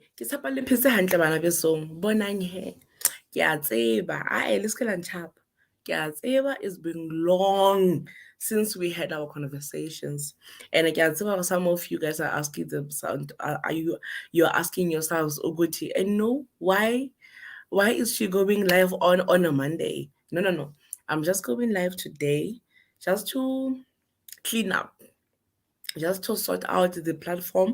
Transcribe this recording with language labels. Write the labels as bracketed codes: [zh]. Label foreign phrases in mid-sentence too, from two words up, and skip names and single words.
[st] Ke tshepa le phetse hantle bana besong. Bonang he. Ke a tseba. Ai, le ska la ntshapa. Ke a tseba [en] it's been long since we had our conversations. And I can see some of you guys are asking themselves, you're asking yourselves, Oguti, and no, why? Why is she going live on a Monday? No. I'm just going live today just to clean up, just to sort out the platform.